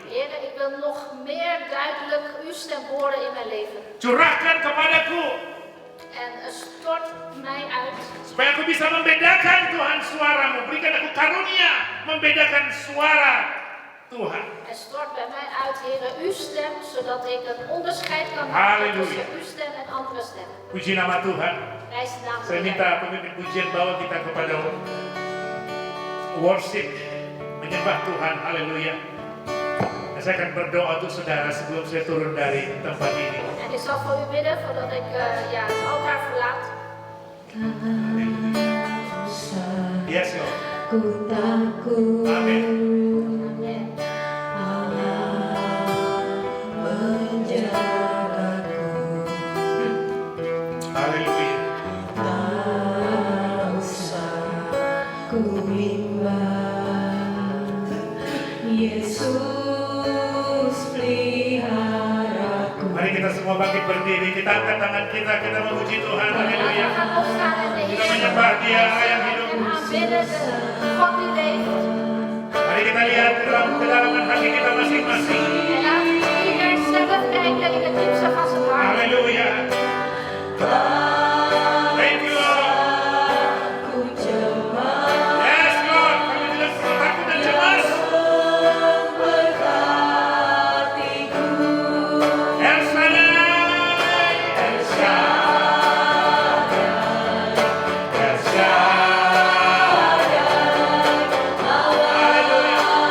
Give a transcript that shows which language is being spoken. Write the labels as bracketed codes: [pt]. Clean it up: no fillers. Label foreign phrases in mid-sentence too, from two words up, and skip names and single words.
[nl] Heer, ik wil nog meer duidelijk uw stem horen in mijn leven. [id] Curahkan kepadaku. [nl] En stort mij uit. [id] Supaya aku bisa membedakan Tuhan suaramu. Berikan aku karunia membedakan suara Tuhan. [nl] En stort bij mij uit, Heer, uw stem, zodat ik een onderscheid kan maken Halleluja. tussen uw stem en andere stemmen. [id] Puji nama Tuhan. [nl] Prijs de naam van [id] Saya [nl] de [id] minta [nl] Heer. [id] pemimpin pujian bawa kita kepada worship, menyembah Tuhan, haleluya. Dan saya akan berdoa untuk saudara sebelum saya turun dari tempat ini. [nl] En ik zal voor u bidden voordat ik het altaar verlaat. [en] Yes, Lord. [id] Ku takut Amin. [nl] Amen. [id] Allah menjagaku. Haleluya. Tak usah ku bimbang, Yesus peliharaku. Mari kita semua bangkit berdiri, kita angkat tangan kita memuji Tuhan, haleluya. [nl] We gaan opstaan en de [id] Kita [nl] Heer [id] menyembah Dia yang hidup. [nl] en aanbidden de God die leeft. [id] Mari kita lihat dalam kedalaman hati kita masing-masing. [nl] En laat ieder zelf kijken in het diepste van zijn hart. [id] Haleluya. [en] Thank you Lord. [id] Ku cemas [en] Yes Lord, [id] kami tidak perlu takut dan cemas. memberkatiku. El Shaddai, El Shaddai, El Shaddai. Haleluya.